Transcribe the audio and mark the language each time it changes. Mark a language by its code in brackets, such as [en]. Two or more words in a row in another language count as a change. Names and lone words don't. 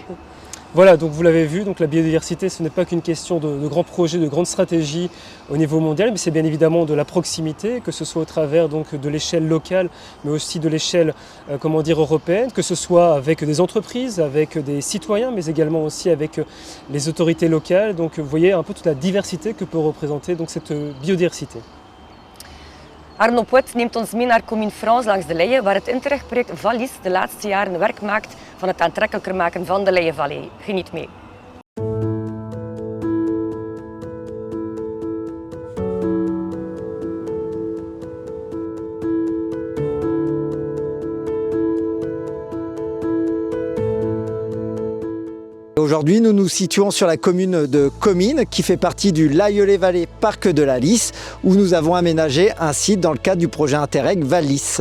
[fr] Voilà, donc vous l'avez vu, donc la biodiversité, ce n'est pas qu'une question de grands projets, de grandes stratégies au niveau mondial, mais c'est bien évidemment de la proximité, que ce soit au travers donc, de l'échelle locale, mais aussi de l'échelle européenne, que ce soit avec des entreprises, avec des citoyens, mais également aussi avec les autorités locales. Donc vous voyez un peu toute la diversité que peut représenter donc, cette biodiversité. [nl] Arno Poet neemt ons mee naar Commune France langs de Leie, waar het Interreg-project Vallis de laatste jaren werk maakt van het aantrekkelijker maken van de Leie-vallei. Geniet mee. [fr] Aujourd'hui, nous nous situons sur la commune de Comines, qui fait partie du Laïeulet-Vallée Parc de la Lys, où nous avons aménagé un site dans le cadre du projet Interreg Vallis.